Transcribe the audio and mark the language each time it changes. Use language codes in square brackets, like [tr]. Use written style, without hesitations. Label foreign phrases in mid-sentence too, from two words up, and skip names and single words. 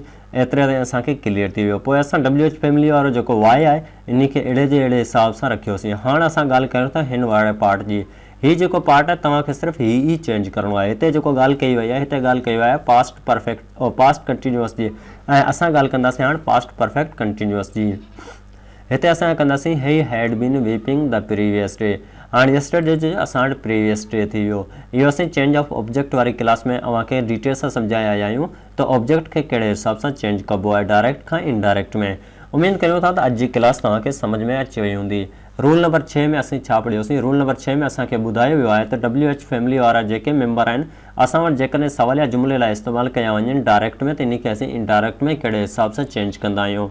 [sd] एतिरे ताईं असांखे क्लियर थी वियो। पोइ असां [en] WH family [sd] वारो जेको वाई आहे इन खे अहिड़े जे अहिड़े हिसाब सां रखियोसीं। हाणे असां ॻाल्हि कयूं था हिन वारे पार्ट जी। हीअ जेको पार्ट आहे तव्हांखे सिर्फ़ु हीअ ई चेंज करिणो आहे। हिते जेको ॻाल्हि कई वई आहे हिते ॻाल्हि कई वई आहे [en] past perfect [sd] और [en] past continuous [sd] जी, ऐं असां ॻाल्हि कंदासीं हाणे [en] past perfect continuous [sd] जी। हिते असां कंदासीं [en] he had been weeping the previous day. [sd] हाणे यस्टरडे जे असां वटि [en] previous day [sd] थी वियो। इहो असीं [en] change of object [sd] वारी क्लास में अव्हांखे डिटेल सां सम्झाया आया आहियूं त ऑब्जेक्ट खे कहिड़े हिसाब सां चेंज कबो आहे डायरेक्ट खां इनडायरेक्ट में। उमेद करियूं था त अॼु जी क्लास तव्हांखे सम्झ में अची वई हूंदी। [en] rule number 6 [sd] में असीं छा पढ़ियोसीं, [en] rule number 6 [sd] में असांखे ॿुधायो वियो आहे त [en] WH family [sd] वारा जेके मेंबर आहिनि असां वटि जेकॾहिं सवालिया जुमिले लाइ इस्तेमालु कया वञनि डायरेक्ट में त इन खे असीं इनडायरेक्ट में कहिड़े हिसाब सां चेंज कंदा आहियूं।